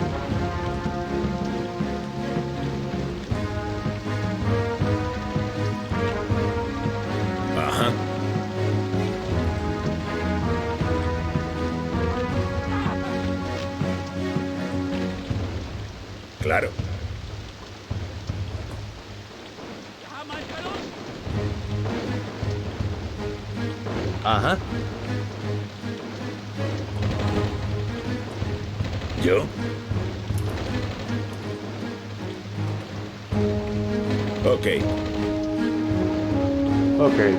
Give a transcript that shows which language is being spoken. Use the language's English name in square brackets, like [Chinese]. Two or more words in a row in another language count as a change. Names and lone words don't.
[Spanish] Ajá. Claro. [German] Wir haben einen Verlust! [Spanish] Ajá. ¿Yo? Ok. Ok.